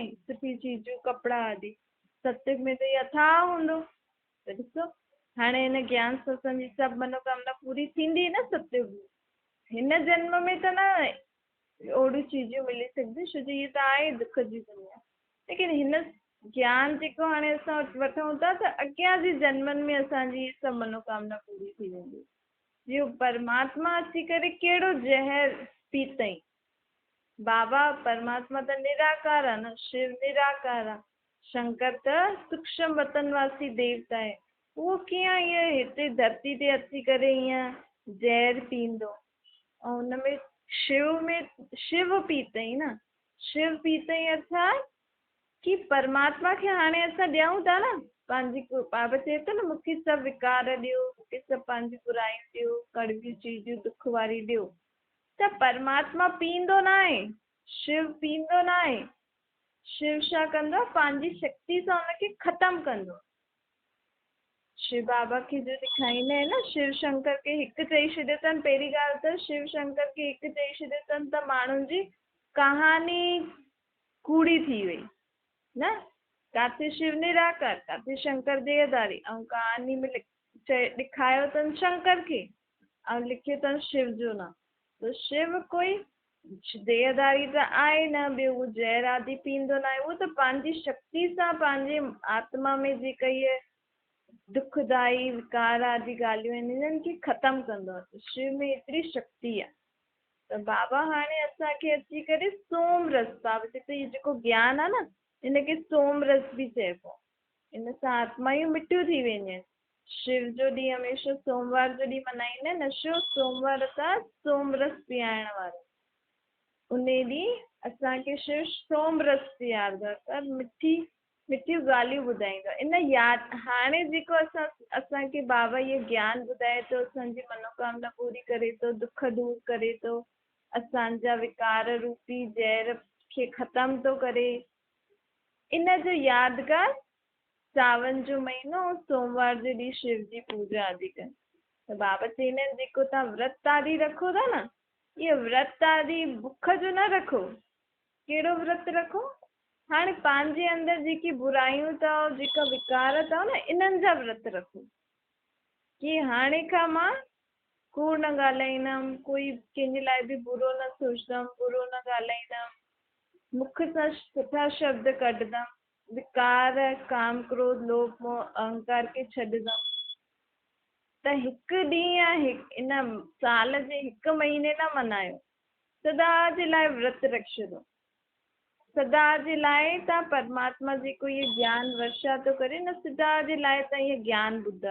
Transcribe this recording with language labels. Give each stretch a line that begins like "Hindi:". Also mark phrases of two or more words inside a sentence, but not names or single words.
Sindhi: सुठी चीजूं, कपिड़ा आदि। सत्संग में त इहे अथाह हूंदो। त ॾिसो हाणे हिन ज्ञान सां असांजी सभु मनोकामना पूरी थींदी न सत्संग में। हिन जन्म में त न ओड़ियूं चीजूं मिली सघंदियूं, छो जो इहे त आहे दुख जी दुनिया। लेकिन हिन ज्ञान जेको हाणे असां वठूं था त अॻियां जे जन्मनि में असांजी इहे सभु मनोकामना पूरी थी वेंदी। जो परमात्मा अची करे कहिड़ो ज़हर पीतई? बाबा परमात्मा त निराकार आहे न, शिव निराकार आहे, शंकर त सूक्ष्म वतनवासी देवता आहे। उहो कीअं ईअं हिते धरती ते अची करे ईअं ज़हर पींदो? ऐं हुनमें शिव पीतई न, शिव पीतई अर्थात कि परमात्मा खे हाणे असां ॾियूं था न पंहिंजी। बाबा चए थो न मूंखे सभु विकार ॾियो, मूंखे सभु पंहिंजी बुराइयूं ॾियो, कड़वियूं चीजूं दुख वारी ॾियो। त परमात्मा पींदो न आहे, शिव पींदो न आहे। शिव छा कंदो? पंहिंजी शक्ति सां हुनखे ख़तमु कंदो। शिव बाबा खे जो ॾेखारींदा आहिनि न, शिव शंकर खे हिकु चई छॾियो अथनि। पहिरीं ॻाल्हि त शिव शंकर खे हिकु चई छॾियो अथनि त माण्हुनि जी कहानी कूड़ी थी वई न। काथे शिव निराकार, काथे शंकर देहधारी, ऐं कहानी में ॾेखारियो अथनि शंकर खे ऐं लिखियो अथनि शिव जो नाम। त शिव कोई देहधारी त आहे न, ॿियो उहो ज़हर आदि पींदो न आहे। उहो त पंहिंजी शक्ति सां पंहिंजे आत्मा में जेका इहे दुखदाई विकार आदि ॻाल्हियूं आहिनि इन्हनि खे ख़तमु कंदो आहे। शिव में एतिरी शक्ति आहे। त बाबा हाणे असांखे अची करे सोम रस, बाबा चए थो इहो जेको ज्ञान आहे न इनखे सोम रस बि चइबो आहे। इन सां आत्मायूं मिठियूं थी वेंदियूं आहिनि। शिव जो ॾींहुं हमेशह सोमवार जो ॾींहुं मल्हाईंदा आहिनि न, छो? सोमवार अर्थात सोम रस पीआरण वारो। उन ॾींहुं असांखे शिव सोम रस पीआरंदो आहे, मिठी मिठियूं ॻाल्हियूं ॿुधाईंदो आहे। इन यादि हाणे जेको असांखे बाबा इहो ज्ञान ॿुधाए थो, असांजी मनोकामना पूरी करे थो, दुख दूरि करे थो, असांजा विकार रूपी ज़हर खे ख़तमु थो करे। इन जो यादगार सावन जो महीनो सोमवार जे ॾींहुं शिव जी पूजा आदि कनि। त बाबा चईंदा आहिनि जेको तव्हां व्रत आदि रखो था न, इहो व्रत आदि बुख जो न रखो। कहिड़ो व्रत रखो? हाणे पंहिंजे अंदरि जेकी बुराइयूं अथव, जेका विकार अथव न, इन्हनि जा व्रत रखो। कि हाणे खां मां कूड़ न ॻाल्हाईंदमि, कोई कंहिंजे लाइ बि बुरो न सोचंदमि, बुरो न ॻाल्हाईंदमि, मुख सां सुठा शब्द कढंदमि, विकार काम क्रोध लोभ मोह अहंकार खे छॾंदमि। त हिकु ॾींहुं या इन साल जे हिकु महीने न मल्हायो, सदा जे लाइ व्रत रखी छॾो। सदा जे लाइ तव्हां परमात्मा जेको इहो ज्ञान वर्षा थो करे न, सदा जे लाइ तव्हां इहो ज्ञान ॿुधो।